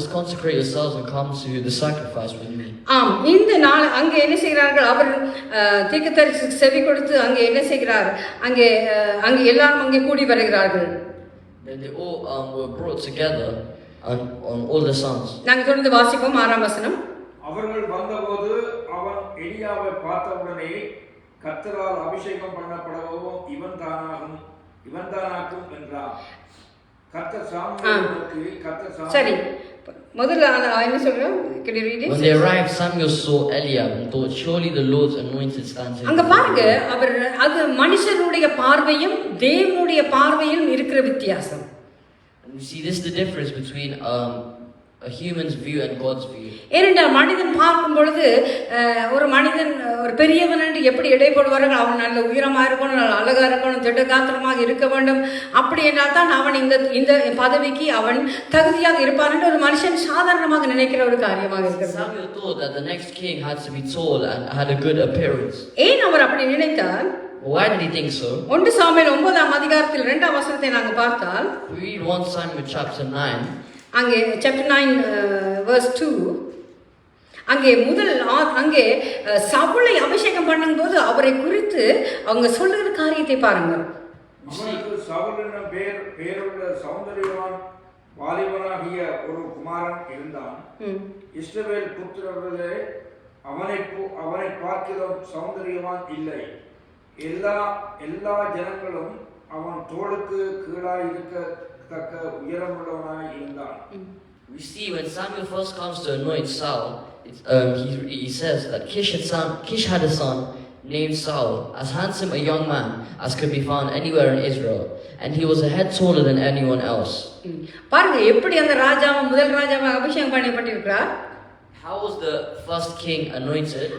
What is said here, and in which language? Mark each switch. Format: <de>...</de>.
<en>Consecrate yourselves and come to the sacrifice with me.</en> <ta>இந்த நாள் அங்கே என்ன செய்கிறார்கள், அவர் தீர்க்கதரிசிக்கு செவி கொடுத்து அங்கே என்ன செய்கிறார், அங்கே எல்லாரும் அங்கே கூடி வருகிறார்கள்.</ta> <en>Then they all were brought together on all the sons.</en> <ta>நாங்கள் தொடர்ந்து வாசிப்போம் 6ஆம் வசனம். அவர்கள் வந்தபோது அவன் எலியாவை பார்த்தவுடனே கர்த்தரால் அபிஷேகம் பண்ணப்படவும் இவன் தானாக்கும் என்றான். கர்த்தர் சாமுவேலை நோக்கி சரி, முதல்ல என்ன சொல்றோம்?</ta> <en>Can you read it? When they arrived, Samuel saw Eliab and thought, surely the Lord's anointed stands here.</en> <ta>அங்க பாருங்க, அவர் அது மனுஷனுடைய பார்வையும் தேவனுடைய பார்வையும் இருக்கிற வித்தியாசம்.</ta> <en>And you see, this is the difference between a human's view and God's view.</en> <ta>ஏனென்றால் மனிதன் பார்க்கும் பொழுது ஒரு மனிதன் ஒரு பெரியவன் என்று எப்படி இடைப்படுவார்கள், அவன் நல்ல உயரமாக இருக்கணும், நல்ல அழகாக இருக்கணும், திடகாத்திரமாக இருக்க வேண்டும், அப்படி என்றால் தான் அவன் இந்த பதவிக்கு அவன் தகுதியாக இருப்பான் என்று ஒரு மனுஷன் சாதாரணமாக நினைக்கிற ஒரு காரியமாக இருக்கிறது.</ta> <en>Samuel thought that the next king had to be tall and had a good appearance.</en> <ta>ஏன் அவர் அப்படி நினைத்தார்?</ta> <en>Why did he think so?</en> <ta>1 Samuel 9ஆம் அதிகாரத்தில் 2ஆம் வசனத்தை நாங்கள் பார்த்தால்,</ta> <en>We read 1 Samuel chapter 9.</en> <ta>அங்கே</ta> <en>chapter 9 verse 2,</en> <ta>அங்கே அங்கே சவுலை அபிஷேகம் பண்ணும்போது அவரை குறித்து அவங்க சொல்லுகிற காரியத்தை பாருங்கள். அவனுக்கு சவுல் என்ற பேருள்ள சௌந்தரியவான் வாலிபனாகிய ஒரு குமாரன் இருந்தான். இஸ்ரவேல் புத்திரர்களே அவனை பார்க்கிறோம் சௌந்தரியவான் இல்லை. எல்லா ஜனங்களும் அவன் தோளுக்கு கீழாய் இருக்கத்தக்க உயரமுள்ளவனாய் இருந்தான்.</ta> <en>We see when Samuel first comes to anoint Saul, he says that Kish had a son named Saul, as handsome a young man as could be found anywhere in Israel, and he was a head taller than anyone else.</en> <ta>பாருங்க எப்படி அந்த முதல் ராஜாவை அபிஷேகம் பண்ணப்பட்டிருக்கிறார்.</ta> <en>How was the first king anointed?</en>